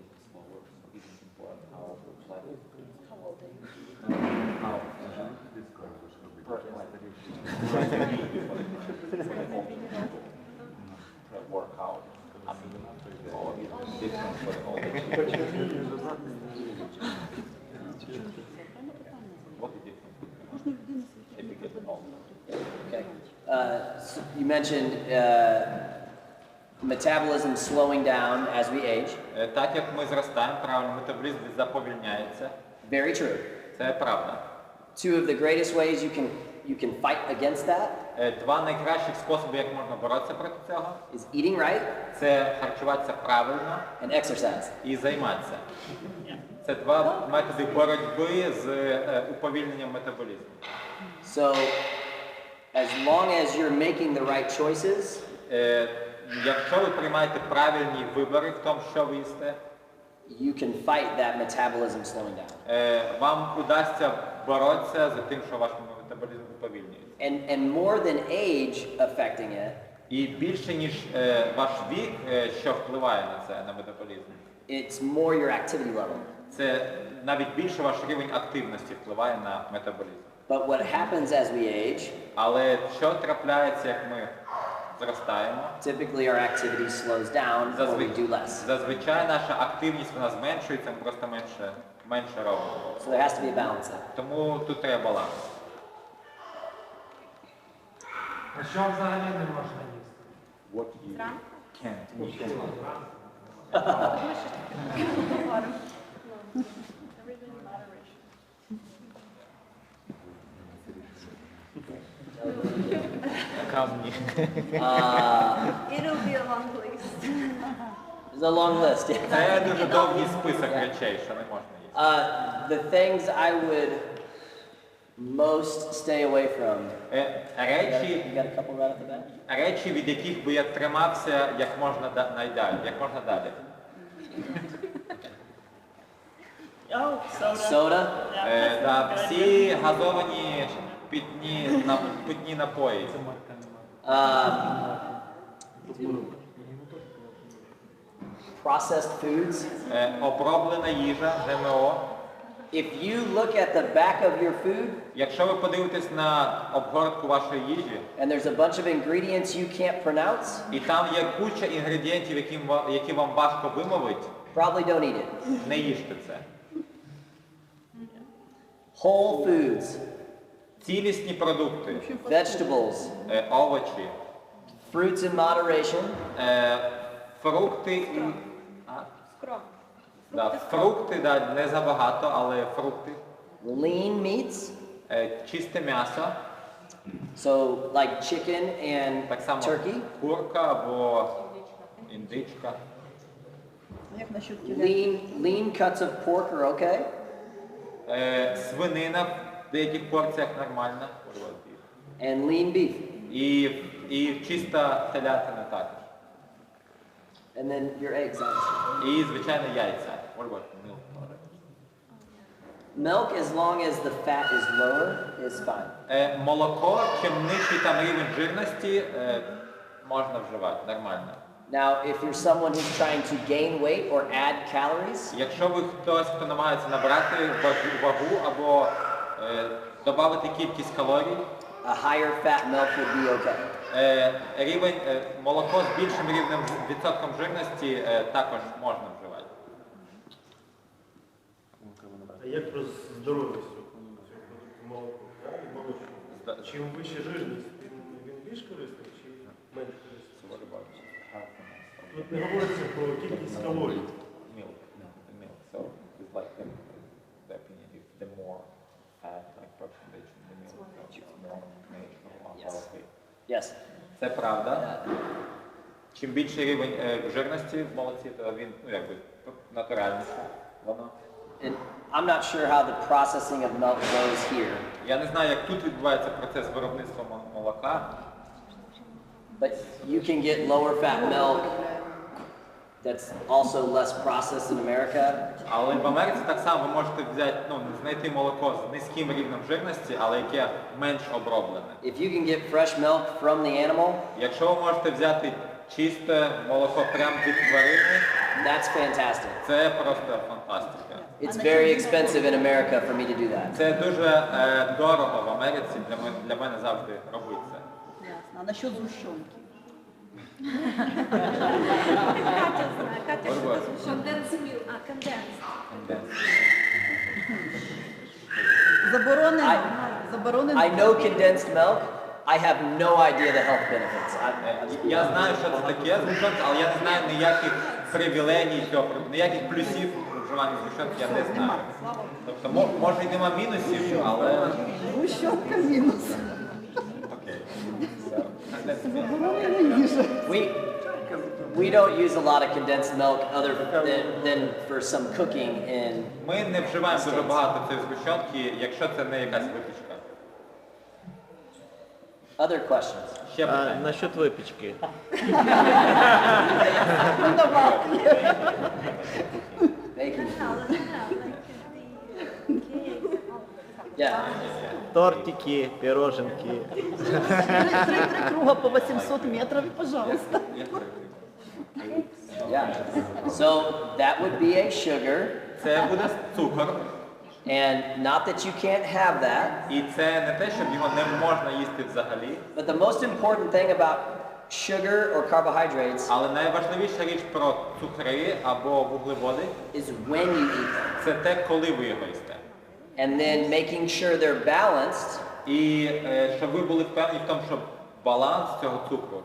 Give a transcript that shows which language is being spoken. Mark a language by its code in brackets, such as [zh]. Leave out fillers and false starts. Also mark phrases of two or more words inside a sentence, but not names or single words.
[en] Workout. I mean, all different for all the What is different? [uk] Кожна людина [en] If you get older. Okay. So you mentioned metabolism slowing down as we age. [uk] Так як ми зростаємо, правильно, метаболізм заповільняється. [en] Very true. [uk] Це правда. [en] Two of the greatest ways you can fight against that [uk] Два найкращих способи, як можна боротися проти цього, [en] is eating right [uk] це харчуватися правильно [en] and exercise. [uk] і займатися. Це два методи боротьби з уповільненням метаболізму. [en] So as long as you're making the right choices, [uk] Якщо ви приймаєте правильні вибори в тому, що ви їсте, [en] you can fight that metabolism slowing down. [uk] вам удасться боротися з тим, що ваш метаболізм уповільнюється. [en] And more than age affecting it, [uk] І більше, ніж ваш вік, що впливає на це, на метаболізм, [en] it's more your activity level. [uk] це навіть більше ваш рівень активності впливає на метаболізм. [en] But what happens as we age, [uk] Але що трапляється, як ми зростаємо? [en] typically our activity slows down or we do less. [uk] Зазвичай наша активність вона зменшується, ми просто менше робимо. [en] So there has to be a balance there. [uk] Тому тут треба баланс. А що взагалі не можна їсти? [en] What you can't. Everything in moderation. [uk] Камні. [en] It'll be a long list. There's a long list. Yeah. [uk] Це дуже довгий список речей, що не можна їсти. [en] The things I would most stay away from. You got a couple right off the bat? [uk] Речі, від яких би я тримався як можна далі. [en] Oh, soda. Soda. Yeah, that's a good [uk] Всі [en] idea. [uk] газовані питні напої. [en] Processed foods. [uk] Оброблена їжа, ГМО. [en] If you look at the back of your food [uk] Якщо ви подивитесь на обгортку вашої їжі, [en] and there's a bunch of ingredients you can't pronounce, [uk] і там є куча інгредієнтів, які вам важко вимовити, [en] probably don't eat it. [uk] не їжте це. [en] Whole foods, [uk] Цілісні продукти, [en] vegetables, [uk] овочі, [en] fruits in moderation, [uk] фрукти і... Фрукти, не забагато, але фрукти. [en] lean meats, [uk] Чисте м'ясо, [en] so like chicken and [uk] так само [en] turkey, [uk] курка або індичка. Як насчет телятини? [en] lean cuts of pork are okay, [uk] Свинина в деяких порціях нормальна. [en] and lean beef. [uk] І чиста телятина також. [en] And then your eggs, obviously. [uk] І, звичайно, яйця. [en] What about milk? Milk, as long as the fat is lower, is fine. [uk] Молоко, чим нижчий там рівень жирності, можна вживати, нормально. [en] Now, if you're someone who's trying to gain weight or add calories, [uk] Якщо ви хтось, хто намагається набрати вагу або додати кількість калорій, [en] a higher fat milk would be okay. [uk] рівень молоко з більшим рівнем відсотком жирності також можна вживати. А як про здоров'я молоко? Молоко. Чим вища жирність, тим він більш корисний чи менш корисний? Тут не говориться про кількість калорій. [en] Milk. So it's like the opinion, if the more fat, like percentage in the milk, it's more natural, healthy. Yes. [uk] Це правда. Чим більший рівень жирності в молоці, то він, якби, натуральніше воно. [en] And I'm not sure how the processing of milk goes here, [uk] Я не знаю, як тут відбувається процес виробництва молока, [en] but you can get lower fat milk that's also less processed in America. [uk] але в Америці так само ви можете взяти, знайти молоко з низьким рівнем жирності, але яке менш оброблене. [en] If you can get fresh milk from the animal, [uk] Якщо ви можете взяти чисте молоко прямо від тварини, [en] that's fantastic. [uk] це просто фантастика. [en] It's very expensive in America for me to do that. [uk] Це дуже дорого в Америці, для мене завжди робити це. Ясно. А насчет згущенки? Катя знає, Катя [en] What about? [uk] що конденс-міл, конденс. Заборонено. [en] I know condensed milk. I have no idea the health benefits. [uk] Я знаю, що це таке згущенка, але я не знаю ніяких привілегій цього, ніяких плюсів вживання згущенки я не знаю. Тобто, може і нема мінусів, але... Згущенка мінус. Окей. [en] We don't use a lot of condensed milk other than for some cooking in. [uk] Ми не вживаємо дуже багато цієї згущенки, якщо це не якась випічка. [en] Other questions? [uk] Ще питання. Насчет випічки. [en] Baking. Yeah. [uk] Тортики, пироженки. [ru] Три круга по 800 метров, пожалуйста. [en] Yeah. So that would be a sugar, [uk] Це буде цукор, [en] and not that you can't have that, [uk] і це не те, щоб його не можна їсти взагалі, [en] but the most important thing about sugar or carbohydrates [uk] але найважливіша річ про цукри або вуглеводи [en] is when you eat them, [uk] це те, коли ви його їсте. [en] and then making sure they're balanced [uk] І щоб ви були впевнені в тому, що баланс цього цукру,